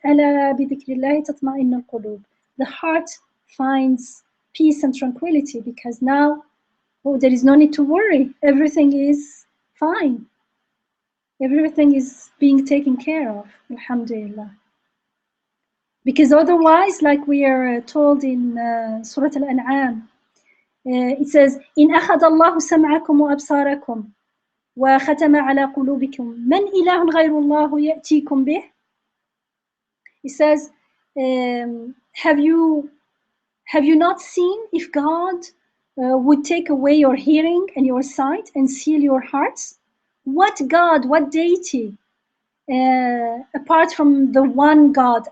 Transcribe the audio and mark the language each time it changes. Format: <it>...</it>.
<ar>أَلَا بِذِكْرِ اللَّهِ تَطْمَئِنُّ الْقُلُوبُ.</ar> <en>The heart finds peace and tranquility, because now there is no need to worry. Everything is fine. Everything is being taken care of, alhamdulillah. Because otherwise, like we are told in Surah Al-An'am, it says,</en> <ar>إِنْ أَخَذَ اللَّهُ سَمْعَكُمْ وَأَبْصَارَكُمْ وَخَتَمَ عَلَى قُلُوبِكُمْ مَنْ إِلَهٌ غَيْرُ اللَّهُ يَأْتِيكُمْ بِهِ.</ar> <en>It says, have you not seen if God would take away your hearing and your sight and seal your hearts? What God, what deity, apart from the one God?</en>